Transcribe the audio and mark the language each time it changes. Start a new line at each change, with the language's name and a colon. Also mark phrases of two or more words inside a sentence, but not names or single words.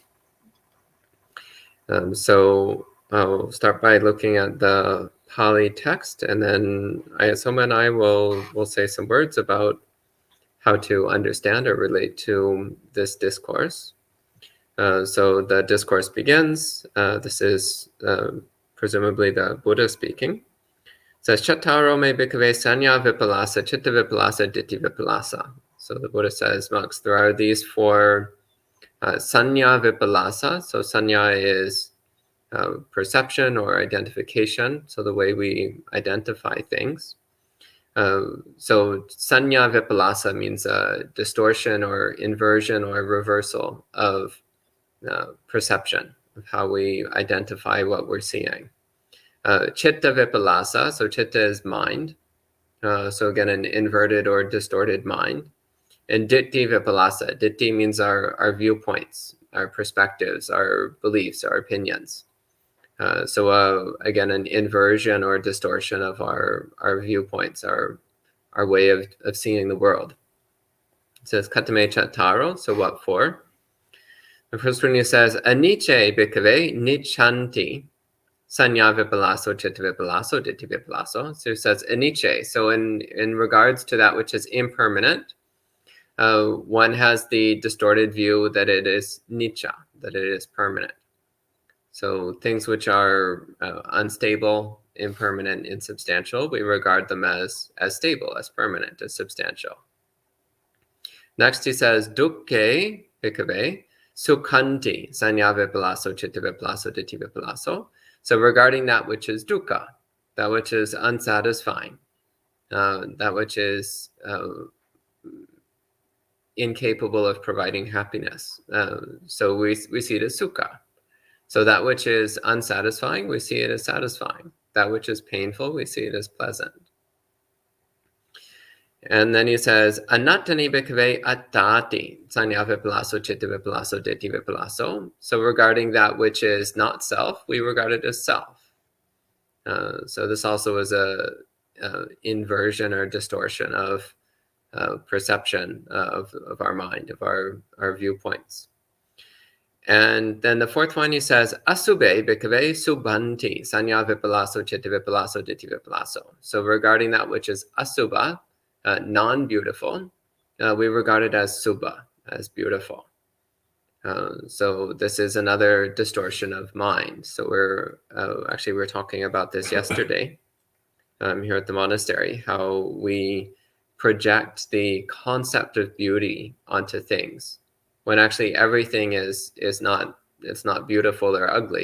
English: So I'll start by looking at the Pali text, and then Ayya Soma and I will say some words about how to understand or relate to this discourse. So the discourse begins. This is presumably the Buddha speaking. It says,
Pali: Chattaro me bhikkhave sanya vipallasa, chitta vipallasa, ditti vipallasa.
English: So the Buddha says, monks, there are these four
Pali: sanya vipallasa.
English: So sanya is perception or identification, so the way we identify things. So
Pali: sanya vipallasa
English: means a distortion or inversion or reversal of perception, of how we identify what we're seeing.
Pali: Chitta vipallasa,
English: so chitta is mind. So again, an inverted or distorted mind. And
Pali: ditti vipallasa,
English: ditti means our viewpoints, our perspectives, our beliefs, our opinions. So again, an inversion or distortion of our viewpoints, our way of seeing the world. It says
Pali: katame chattaro,
English: so what for? The first one says,
Pali: aniche bhikkhave nichanti sanya vipallaso chitta vipallaso ditti vipallaso.
English: So it says aniche. So in regards to that which is impermanent, one has the distorted view that it is nicca, that it is permanent. So things which are unstable, impermanent, insubstantial, we regard them as stable, as permanent, as substantial. Next he says,
Pali: dukkhe bhikkhave sukhanti sanya vipallaso chitta vipallaso ditti vipallaso.
English: So regarding that which is dukkha, that which is unsatisfying, that which is incapable of providing happiness. So we see it as sukha. So that which is unsatisfying, we see it as satisfying. That which is painful, we see it as pleasant. And then he says,
Pali: anattani bhikkhave attati sanya vipallaso chitta vipallaso ditti vipallaso.
English: So regarding that which is not self, we regard it as self. So this also is a inversion or distortion of perception of our mind, of our viewpoints. And then the fourth one, he says,
Pali: asubhe bhikkhave subhanti sanya vipallaso chitta vipallaso ditti vipallaso.
English: So regarding that which is asubha, non-beautiful, we regard it as subha, as beautiful. So this is another distortion of mind. So we're talking about this yesterday here at the monastery, how we project the concept of beauty onto things, when actually everything is not beautiful or ugly.